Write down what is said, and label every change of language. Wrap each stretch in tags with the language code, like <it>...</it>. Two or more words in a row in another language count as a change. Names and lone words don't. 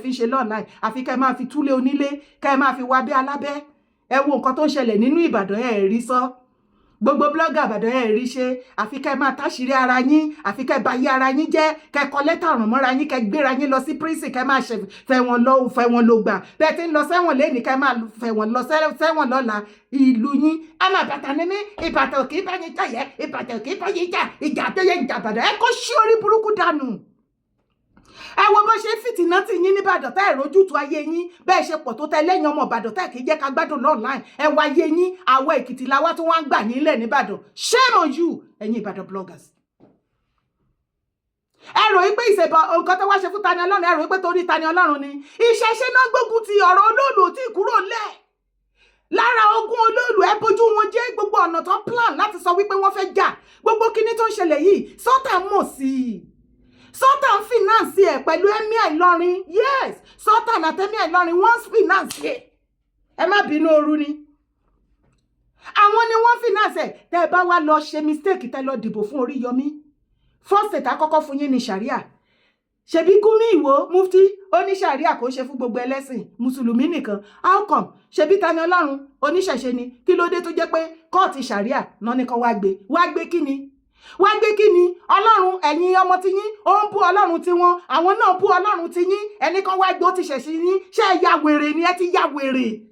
<yo>fi ń ṣe lọ́ọ̀láì àfi kẹ́ máa fi túlé onílé kẹ́ máa fi wá bí alábẹ́ ẹ wo nǹkan tó ń ṣẹlẹ̀ nínú Ìbàdàn ẹ̀ rí sọ gbogbo blogger Ìbàdàn ẹ̀ rí ṣe àfi kẹ́ máa táṣìírí ara yín àfi kẹ́ bá yí ara yín jẹ́ kẹ́ kọ lẹ́tà ràn mọ́ra yín kẹ́ gbéra yín lọ sí prison kẹ́ máa fẹ́ wọn lọ gbà bẹ́ẹ̀ tí ń lọ sẹ́wọ̀n lẹ́nìí kẹ́ máa fẹ́ wọn lọ sẹ́wọ̀n lọ́la ìlú yín ẹ máa bàtà ní mí Ìbàdàn kì í bá yín jà yẹ Ìbàdàn kì í bá yín jà ìjà tó yẹ ìjà Ìbàdàn ẹ kó ṣí orí burúkú dànù. Ẹ wo bó ṣe fìtínà tí yín ní Ìbàdàn tá ìrójútu ayé yín bẹ́ẹ̀ ṣe pọ̀ tó tẹ lẹ́yìn ọmọ Ìbàdàn tá kì í jẹ́ ká gbádùn online ẹ wá ayé yín àwọ̀ Èkìtì làwa tó wọ́n ń gbà yín lẹ̀ ní Ìbàdàn</yo> <en>shame on you</en> <yo>ẹ̀yin Ìbàdàn bloggers. Ẹ rò wípé ìṣèbọ̀ nǹkan tó wá ṣe fún Tani Ọlọ́run ẹ rò wípé torí Tani Ọlọ́run ni ìṣẹ̀ṣe náà gbógun ti ọ̀rọ̀ olóòlù tí kúrò lẹ̀ lára ogun olóòlù ẹ bójú wọn jẹ́ gbogbo ọ̀nà tó plan láti sọ wípé wọ́n fẹ́ jà gbogbo kíní tó ń ṣẹlẹ̀ yìí sọ́tà mọ̀ sí i Sultan finance ẹ̀ pẹ̀lú Emir Ìlọrin yes Sultan àti Emir Ìlọrin wọ́n finance ẹ̀ ẹ má bínú ooru ni àwọn ni wọ́n finance ẹ̀ tẹ́ ẹ bá wá lọ ṣe mistake tẹ́ lọ dìbò fún Oríyọmí</yo> <en>first state</en> <yo>àkọ́kọ́ fún yín ní sharia ṣebí Gumi Ìwó Mufti ó ní sharia kò ṣe fún gbogbo ẹlẹ́sìn mùsùlùmí nìkan</yo> <en>how come</en> <yo>ṣebí Tani Ọlọ́run oníṣẹ̀ṣe ni kí ló dé tó jẹ́ pé kóòtù sharia náà ní kan wá gbé kí ni wá gbé kí ni Ọlọ́run ẹ̀yin ọmọ ti yín ó ń bú Ọlọ́run ti wọn àwọn náà bú Ọlọ́run ti yín ẹnì kan wá gbé ó ti ṣẹ̀ṣẹ̀ yín ṣé ẹ ya wèrè ni ẹ ti ya wèrè</yo>